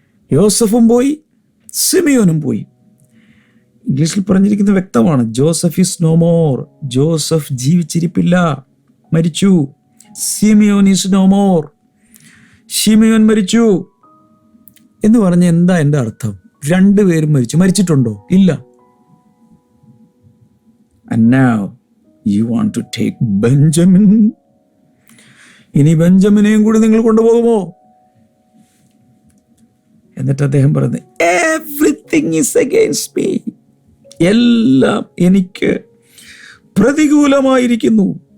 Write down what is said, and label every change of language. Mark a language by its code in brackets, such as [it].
[ml] യോസഫും പോയി, സിമിയോനും പോയി. ഇംഗ്ലീഷിൽ പറഞ്ഞിരിക്കുന്നത് വ്യക്തമാണ്, [en] Joseph is no more. [ml] Joseph ജീവിച്ചിരിപ്പില്ല, മരിച്ചു. Simeon [en] is no more, [ml] Simeon മരിച്ചു എന്ന് പറഞ്ഞ എന്താ എൻ്റെ അർത്ഥം? രണ്ടുപേരും മരിച്ചിട്ടുണ്ടോ? ഇല്ല. [en] And now you want to take Benjamin. [ml] ഇനി ബെഞ്ചമിനെയും കൂടി നിങ്ങൾ കൊണ്ടുപോകുമോ? എന്നിട്ട് അദ്ദേഹം പറയുന്നത്, [en] Everything is against me. [ml] എല്ലാം എനിക്ക് പ്രതികൂലമായിരിക്കുന്നു.